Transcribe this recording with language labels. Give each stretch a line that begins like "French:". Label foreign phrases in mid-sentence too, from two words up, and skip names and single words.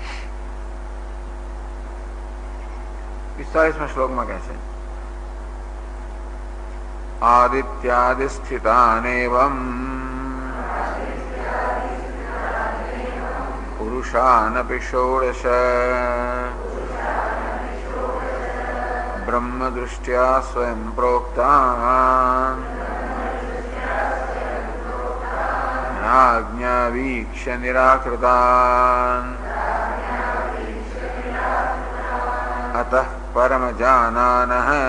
Gujarati: 45મા શ્લોકમાં કહે છે
Sanskrit: आदित्यादि स्थितानेवम पुरुषानपि षोडश ब्रह्म दृष्ट्या स्वयं प्रोक्तान् राज्ञा वीक्ष्य निराकृतान् अतः परमजानानः